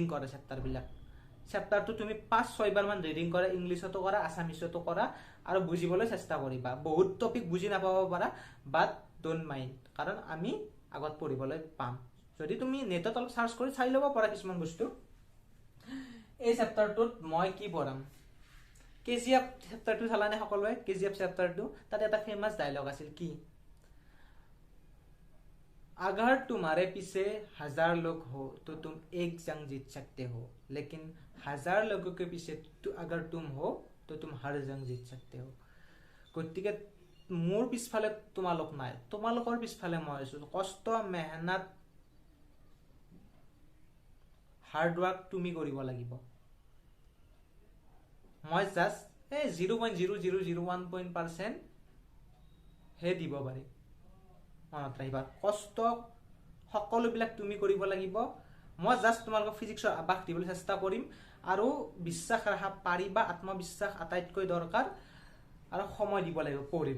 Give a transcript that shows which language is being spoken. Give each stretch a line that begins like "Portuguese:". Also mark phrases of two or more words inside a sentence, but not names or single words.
Assamese: কৰা চেপ্টাৰটো তুমি 5-6 বাৰ মান ৰিডিং কৰা ইংলিছতো কৰা আসামিছতো কৰা আৰু বুজিবলৈ চেষ্টা কৰিবা বহুত টপিক বুজি নাপাব পাৰা
English: but don't mind
Assamese: কাৰণ আমি আগত পঢ়িবলৈ পাম যদি তুমি নেটত অলপ সাৰ্চ কৰি চাই ল'ব পাৰা কিছুমান বস্তু এই চেপ্টাৰটোত মই কি পঢ়াম কেজিএফ চেপ্টাৰটো চালানে সকলোৱে কেজিএফ চেপ্টাৰটো তাতে এটা ফেমাস ডায়লগ আছিল কি
Hindi: अगर तुम्हारे पीछे 1000 लोग हो तो तुम एक जंग जीत सकते हो लेकिन 1000 लोगों के पीछे अगर तुम हो तो तुम हर जंग जीत सकते हो
Assamese: গতিকে মোৰ পিছফালে তোমালোক নাই তোমালোকৰ পিছফালে মই আছো কষ্ট মেহনত
English: hard work
Assamese: তুমি কৰিব লাগিব মই জাস্ট 0.0001% হে দিব পাৰি মনত ৰাখিবা কষ্ট সকলোবিলাক তুমি কৰিব লাগিব মই জাস্ট তোমালোকক ফিজিক্সৰ আভাস দিবলৈ চেষ্টা কৰিম আৰু বিশ্বাস ৰাখা পাৰিবা আত্মবিশ্বাস আটাইতকৈ দৰকাৰ আৰু সময় দিব লাগিব পঢ়িব